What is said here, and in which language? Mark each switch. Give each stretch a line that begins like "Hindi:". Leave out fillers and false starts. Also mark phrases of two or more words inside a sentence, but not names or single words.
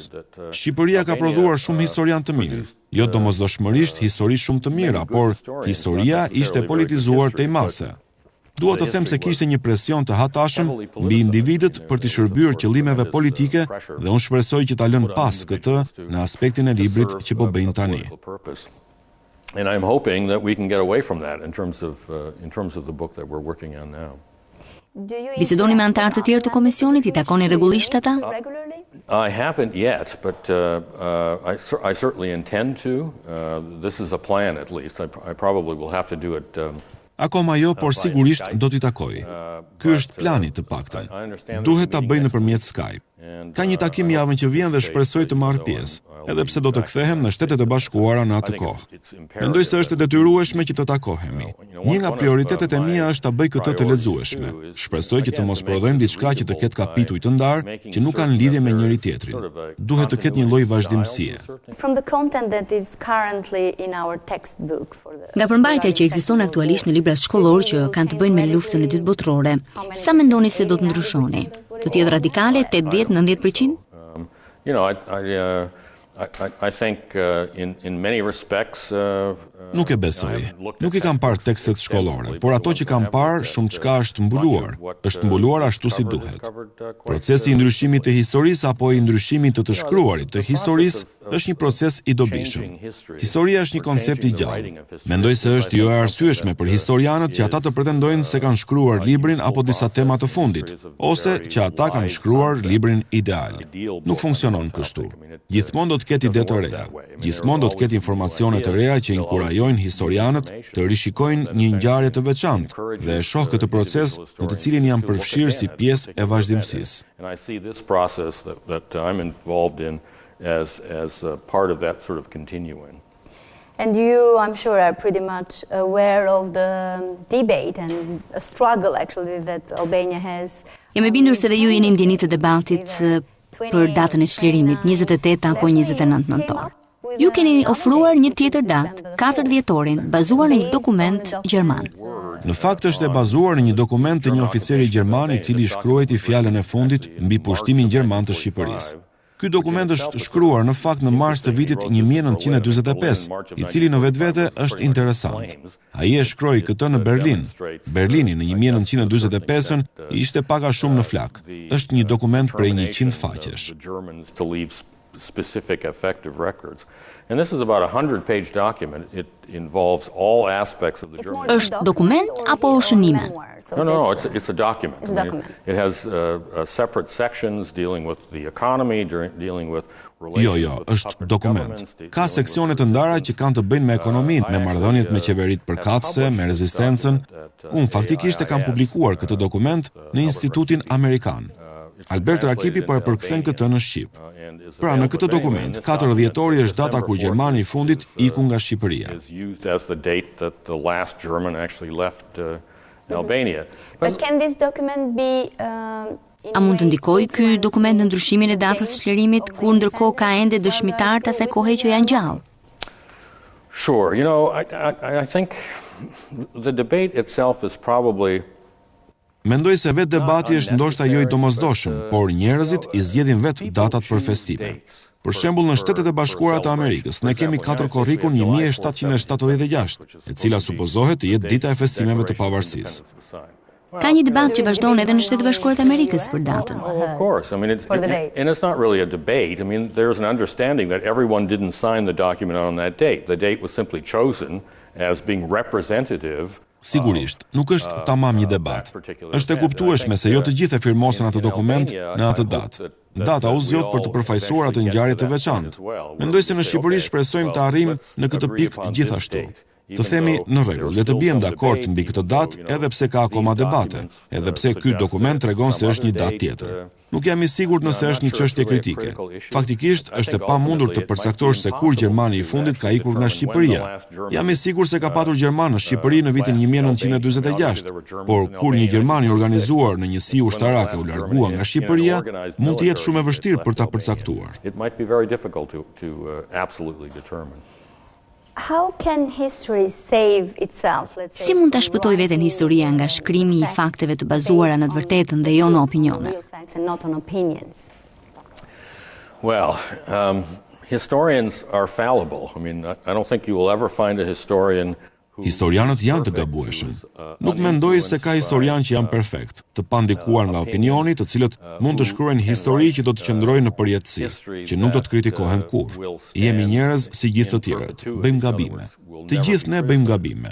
Albanian: Shqipëria ka prodhuar shumë historianë të mirë, jo domosdoshmërisht histori shumë të mira, por historia ishte politizuar tej mase. Dua të them se kishte një presion të hatashëm mbi individët për të shërbyer qëllimeve politike dhe unë shpresoj që ta lënë pas këtë në aspektin e librit që po bëjnë tani.
English: And I'm hoping that we can get away from that in terms of the book that we're working on now.
Albanian: Bisedoni me anëtarë të tjerë të komisionit, I takoni rregullisht ata?
English: I haven't yet, but I certainly intend to. This is a plan at least. I probably will have to do it.
Albanian: Akoma jo, por sigurisht do t'i takoj. Ky është plani të paktën. Duhet ta bëj nëpërmjet Skype. Ka një takim javën që vjen dhe shpresoj të marr pjesë, edhe pse do të kthehem në Shtetet e Bashkuara në atë kohë. Mendoj se është e detyrueshme që të takohemi. Një nga prioritetet e mia është ta bëj këtë të lexueshme. Shpresoj që të mos prodhojmë diçka që të ketë kapituj të ndarë, që nuk kanë lidhje me njëri tjetrin. Duhet të ketë një lloj vazhdimësie. Nga përmbajtja që ekziston aktualisht në librat shkollor që kanë të bëjnë me luftën e Dytë Botërore, sa mendoni se do të ndryshoni? Të jetë radikale 80-90%?
English: You know, I think in many respects
Albanian: Nuk e besoj. Nuk I kam parë tekstet shkollore, por ato që kam parë shumë çka është mbuluar ashtu si duhet. Procesi I ndryshimit të historisë apo I ndryshimit të shkruarit të historisë është një proces I dobishëm. Historia është një koncept I gjallë. Mendoj se është jo e arsyeshme për historianët që ata të pretendojnë se kanë shkruar librin apo disa tema të fundit, ose që ata kanë shkruar librin ideal. Nuk funksionon kështu. Gjithmonë do të ketë ide të reja. Gjithmonë do të ketë informacione të reja që inkurajojnë historianët të rishikojnë një ngjarje të veçantë dhe e shoh këtë proces në të cilin janë përfshirë si pjesë e vazhdimësisë.
English: And I see this process that I'm involved in as part of that sort of continuing. And you, I'm sure, are pretty much aware of the debate and a struggle actually that Albania has.
Albanian: Jam e bindur se dhe ju jeni ndjeni të debatit për datën e Çlirimit, 28 apo 29 nëntor. Ju keni ofruar një tjetër datë, 4 dhjetorin, bazuar në një dokument gjerman. Në fakt është e bazuar në një dokument të një oficeri gjerman I cili shkruajti fjalën e fundit mbi pushtimin gjerman të Shqipërisë. Ky dokument është shkruar në fakt në mars të vitit 1945, I cili në vetvete është interesant. Ai e shkroi këtë në Berlin. Berlini në 1945 ishte pak a shumë në flak. Është një dokument prej 100 faqesh.
English: Specific effective records. And this is about a 100-page document. It involves all aspects of the German.
Albanian: Është dokument apo shënime?
English: No, it's a document. It has separate sections dealing with the economy, dealing with relations.
Albanian: Jo, është dokument. Ka seksione të ndara që kanë të bëjnë me ekonominë, me marrëdhëniet me qeveritë përkatëse, me rezistencën. Unë faktikisht e kam publikuar këtë dokument në Institutin Amerikan. Albert Rakipi po e përkthen këtë në Shqip. Pra në këtë dokument, 4 dhjetori është data kur Gjermani I fundit iku nga Shqipëria.
English: But can this document be
Albanian: A mund të ndikojë ky dokument në ndryshimin e datës së Çlirimit, kur ndërkohë ka ende dëshmitar të asaj kohe që janë gjallë?
English: Sure, you know, I think the debate itself is probably
Albanian: Mendoj se vetë debati është ndoshta jo I domosdoshëm, por njerëzit I zgjedhin vetë datat për festime. Për shembull, në Shtetet e Bashkuara të Amerikës, ne kemi 4 korrikun 1776, e cila supozohet të jetë dita e festimeve të pavarësisë. Ka një debat që vazhdon edhe në Shtetet e Bashkuara të Amerikës për datën.
English: Of course. I mean, and it's not really a debate. I mean, there's an understanding that everyone didn't sign the document on that date. The date was simply chosen as being representative.
Albanian: Sigurisht, nuk është tamam një debat. Është e kuptueshme se jo të gjithë e firmosen atë dokument në atë datë. Data u zgjodh për të përfaqësuar atë ngjarje të veçantë. Mendoj se në Shqipëri shpresojmë të arrijmë në këtë pikë gjithashtu. Të themi në rregull, le të bijem dakord mbi këtë datë edhe pse ka akoma debate, edhe pse ky dokument tregon se është një datë tjetër. Nuk jam I sigurt nëse është një çështje kritike. Faktikisht është e pamundur të përcaktosh se kur Gjermani I fundit ka ikur nga Shqipëria. Jam I sigurt se ka patur Gjerman në Shqipëri në vitin 1946, por kur një Gjerman I organizuar në njësi ushtarake u largua nga Shqipëria, mund të jetë shumë e vështirë për ta përcaktuar.
English: It might be very difficult to absolutely determine. How can history save itself?
Albanian: Si mund ta shpëtojë veten historia nga shkrimi I fakteve të bazuara në të vërtetën dhe jo në opinione?
English: Well, historians are fallible. I mean, I don't think you will ever find a historian.
Albanian: Historianët janë të gabueshëm. Nuk mendoj se ka historian që janë perfekt, të pandikuar nga opinioni, të cilët mund të shkruajnë histori që do të qëndrojnë në përjetësi, që nuk do të kritikohen kurrë. Jemi njerëz si gjithë të tjerët, bëjmë gabime. Të gjithë ne bëjmë gabime.